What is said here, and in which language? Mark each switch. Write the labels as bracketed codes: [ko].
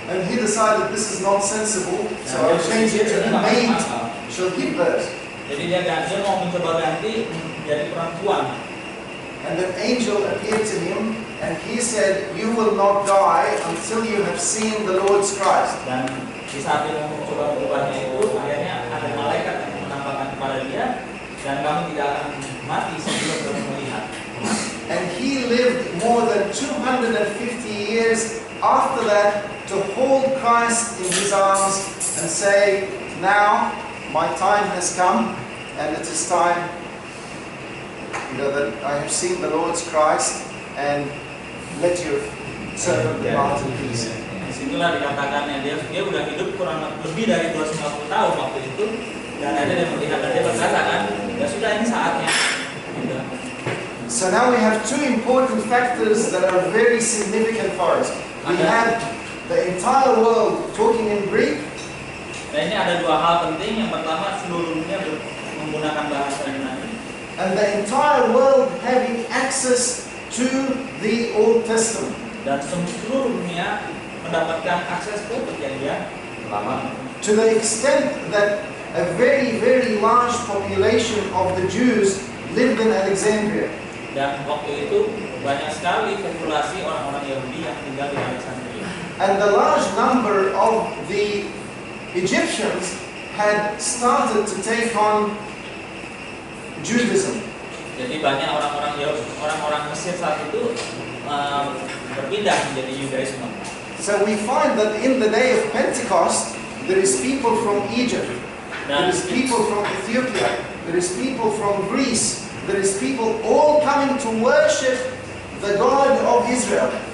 [en] And he decided this is not sensible, so I'll change it to the maid shall give birth. [id] Jadi dia mau mencoba ganti menjadi perempuan. [en] And an angel appeared to him, and he said, "You will not die until you have seen the Lord's Christ." [id] Dan di saat dia mencoba berubahnya itu, akhirnya ada malaikat yang menampakkan kepada dia, dan kamu tidak akan mati sebelum kamu melihat. [en] And he lived more than 250 years after that to hold Christ in his arms and say, "Now my time has come, and it is time, that I have seen the Lord's Christ, and let your servant depart in peace." [id] Disitulah dikatakannya dia udah hidup kurang lebih dari 250 tahun waktu itu, dan ada yang melihat dan dia berkata kan, ya sudah ini saatnya. Gitu. [en] So now we have two important factors that are very significant for us. We have the entire world talking in Greek. [id] Nah, ini ada dua hal penting. Yang pertama, seluruh dunia menggunakan bahasa Yunani. [en] And the entire world having access to the Old Testament. [id] Dan seluruh dunia mendapatkan akses ke perjanjian lama. [en] To the extent that a very, very large population of the Jews lived in Alexandria. [id] Dan waktu itu banyak sekali populasi orang-orang Yahudi yang tinggal di Alexandria. [en] And the large number of the Egyptians had started to take on Judaism. [id] Jadi banyak orang-orang Mesir saat itu berpindah menjadi Yudaisme. [en] So we find that in the day of Pentecost, there is people from Egypt, there is people from Ethiopia, there is people from Greece, there is people all coming to worship the God of Israel.